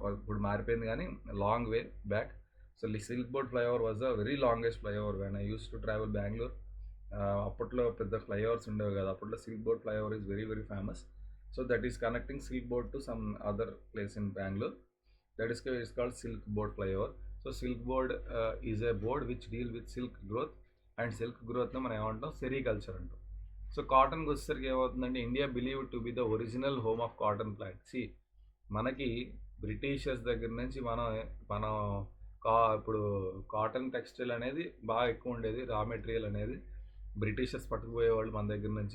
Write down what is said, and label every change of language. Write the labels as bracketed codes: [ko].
[te] ఇప్పుడు మారిపోయింది కానీ [en] Long way back. So, silk board flyover was the very longest flyover when I use to travel Bengaluru. [te] అప్పట్లో పెద్ద flyovers ఉండేవి కదా. అప్పట్లో [en] Silk board flyover is very very famous. So, that is connecting silk board to some other place in Bengaluru. That is called silk board flyover. So, silk board is a board which deal with silk growth, and silk growth [te] ని మనం ఏమంటాం? Sericulture అంటాం. [en] so, [te] కాటన్కి వచ్చేసరికి ఏమవుతుందంటే [en] India believe to be the original home of cotton plant. [te] మనకి Britishers దగ్గర నుంచి మనం ఇప్పుడు కాటన్ టెక్స్టైల్ అనేది బాగా ఎక్కువ ఉండేది. రా మెటీరియల్ అనేది బ్రిటిషర్స్ పట్టుకుపోయేవాళ్ళు మన దగ్గర నుంచి.